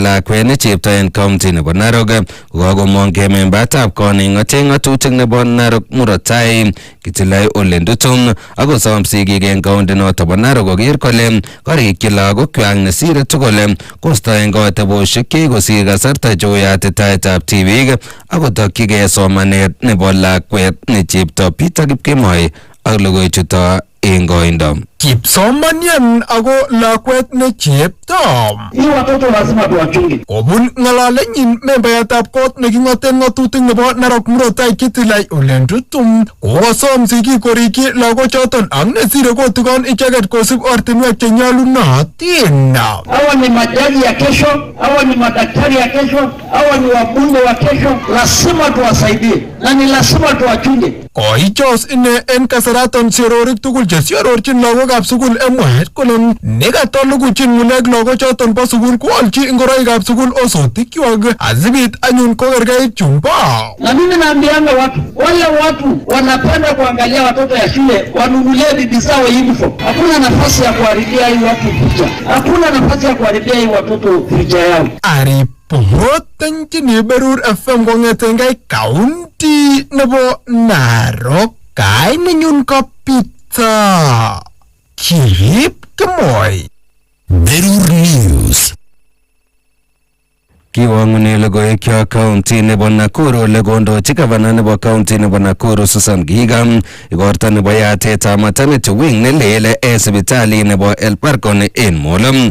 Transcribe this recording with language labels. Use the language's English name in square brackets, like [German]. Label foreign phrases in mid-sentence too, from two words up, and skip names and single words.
[Kalenjin] lakwet ne chepto en county nebo Narok kokakomong kemembatab koning'oten ng'atutik nebo Narok murot tai Kitilai Ole Ndutum akosom sigik en county noto bo Narok koker kole korikyi lagokwak nesire tugul kostoen kotebosiek chekikosir kasarta choyatitaetab tibik akotokyigei somanet nebo lakwet ne chepto Peter Kipkemoi ak logoichuto en koindo. Kipsomanian ako lakwet ne chepto. [Swahili] Hii watoto lazima tuwachunge. [Kalenjin] Kobun ng'alalenyin membayatab kot neking'oten ng'atutik nebo Narok murot tai Kitilai Ole Ndutum kokosom sigik korikyi lagochoton ak nesire kotikon icheket kosib ortinwek chenyolunotin. [Swahili] Hawa ni majaji ya kesho, hawa ni madaktari ya kesho, hawa ni wabunge wa kesho, lazima tuwasaidie na ni lazima tuwachunge. [Kalenjin] Koichos ine en kasaraton siororik tugul chesiororchin lagokab sukul mwaet kole nekatolukuchin ng'ulek lagochoton bo sukul koalchi ingoroikab sukul osotikwak asibit anyun kokerkeit chumba. [Swahili] Na mimi naambianga watu, wale watu wanapenda kuangalia watoto ya shule wanunulie bibi zao uniform. Hakuna nafasi ya kuharibia hii watu picha. Hakuna nafasi ya kuharibia hii watoto picha yao. [Kalenjin] Aripotenjini Berur FM kong'etengei county nebo Narok, kainenyun ko Peter Kipkemoi. Berur News. Kiwang'une logoiwek county nebo Nakuru ole kondochi gavana nebo county nebo Nakuru Susan Kihika igorta nebo yatetab maternity wing nelel en sipitali nebo Elbargon en Molo.